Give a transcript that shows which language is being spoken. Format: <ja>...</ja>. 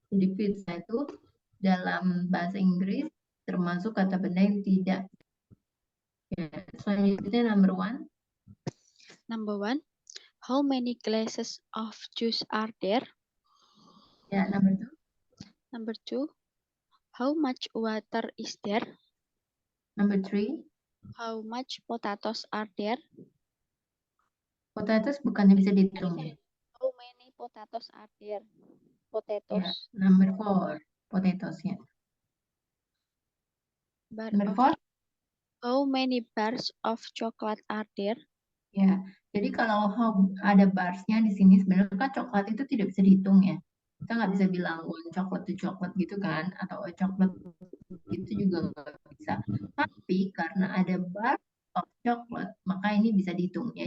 <id>Jadi pizza itu dalam bahasa Inggris termasuk kata benda yang tidak. Ya, selanjutnya</id> <en>number one. How many glasses of juice are there? Ya, number two. Number two, how much water is there? Number three. How much potatoes are there?</en> <id>Potatoes bukannya bisa dihitung ya.</id> <en>How many potatoes are there? Ya, number four, potatoes-nya. Number four. How many bars of chocolate are there?</en> <id>Ya, jadi kalau ada bars-nya di sini, sebenarnya kan coklat itu tidak bisa dihitung ya. Kita nggak bisa bilang</id> <en>one chocolate to chocolate</en> <id>gitu kan, atau</id> <en>a chocolate</en> <id>itu juga nggak bisa. Tapi karena ada</id> <en>bar of chocolate,</en> <id>maka ini bisa dihitung ya.</id>